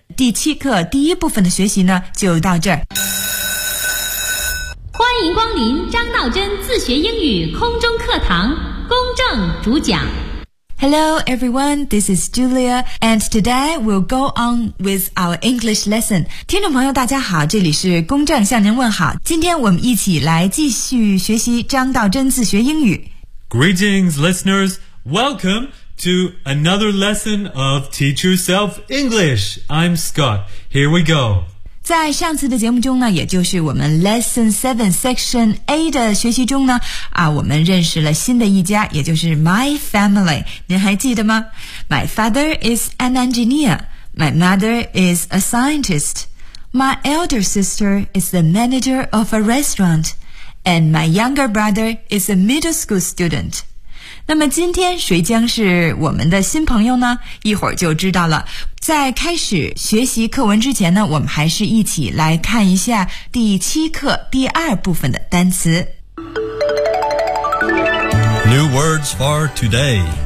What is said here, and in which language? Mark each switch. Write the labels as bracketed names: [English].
[Chinese] 第七课第一部分的学习呢，就到这儿。欢迎光临张道真自学英语空中课堂，公正主讲。 [English] Hello everyone, this is Julia, and today we'll go on with our English lesson. [Chinese] 听众朋友大家好，这里是公正向您问好。今天我们一起来继续学习张道真自学英语。 [English] Greetings listeners, welcome to another lesson of Teach Yourself English. I'm Scott, here we go. [Chinese] 在上次的节目中呢，也就是我们 Lesson 7 Section A 的学习中呢，我们认识了新的一家，也就是 My Family， 您还记得吗？ [English] My father is an engineer. My mother is a scientist. My elder sister is the manager of a restaurant. And my younger brother is a middle school student. [Chinese] 那么今天谁将是我们的新朋友呢？一会儿就知道了。在开始学习课文之前呢，我们还是一起来看一下第七课第二部分的单词。 [English] New words for today.